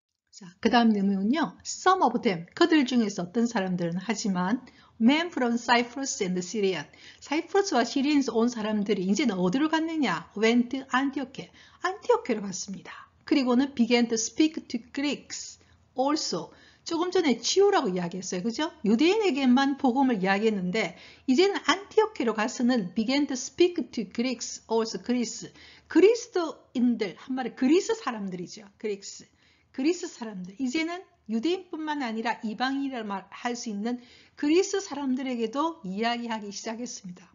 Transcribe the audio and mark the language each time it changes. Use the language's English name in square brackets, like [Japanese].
[Korean] 자, 그 다음 내용은요. [English] Some of them, [Korean] 그들 중에서 어떤 사람들은 하지만 [English] Men from Cyprus and Syria, [Korean] 사이프러스와 시리아에서 온 사람들이 이제는 어디로 갔느냐? [English] Went to Antioch, [Korean] 안티오케로 갔습니다. 그리고는 [English] began to speak to Greeks also. [Korean] 조금 전에 지오라고 이야기했어요. 그죠? 유대인에게만 복음을 이야기했는데 이제는 안티오케로 가서는 [English] began to speak to Greeks also. [Korean] 그리스도인들, 한마디 그리스 사람들이죠. 그리스 사람들. 이제는 유대인뿐만 아니라 이방인이라 할 수 있는 그리스 사람들에게도 이야기하기 시작했습니다.